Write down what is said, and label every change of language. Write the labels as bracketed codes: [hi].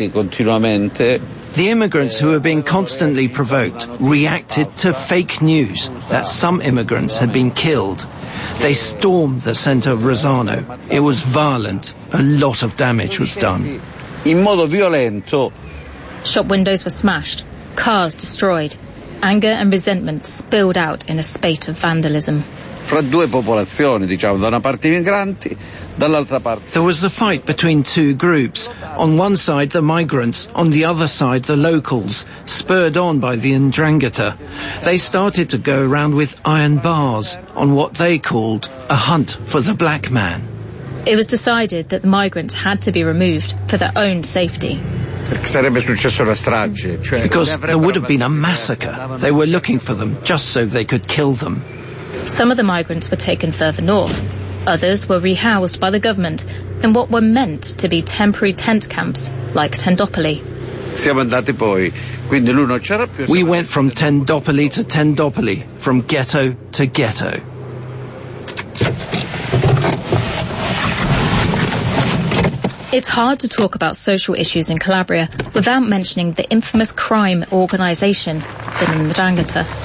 [en] The immigrants who were being constantly provoked reacted to fake news that some immigrants had been killed. They stormed the center of Rosano. It was violent. A lot of damage was done. [it] In modo violento. [en] Shop windows were smashed, cars destroyed. Anger and resentment spilled out in a spate of vandalism. [it] fra due popolazioni, diciamo, da una parte I migranti, dall'altra parte. [en] There was a fight between two groups. On one side, the migrants, on the other side, the locals, spurred on by the 'Ndrangheta. They started to go around with iron bars on what they called a hunt for the black man. It was decided that the migrants had to be removed for their own safety. [it] Perché sarebbe successo una strage, cioè [en] because there would have been a massacre. They were looking for them just so they could kill them. Some of the migrants were taken further north. Others were rehoused by the government in what were meant to be temporary tent camps like Tendopoli. [it] Siamo andati poi, quindi lui non c'era più. [en] We went from Tendopoli to Tendopoli, from ghetto to ghetto. It's hard to talk about social issues in Calabria without mentioning the infamous crime organization, the 'Ndrangheta.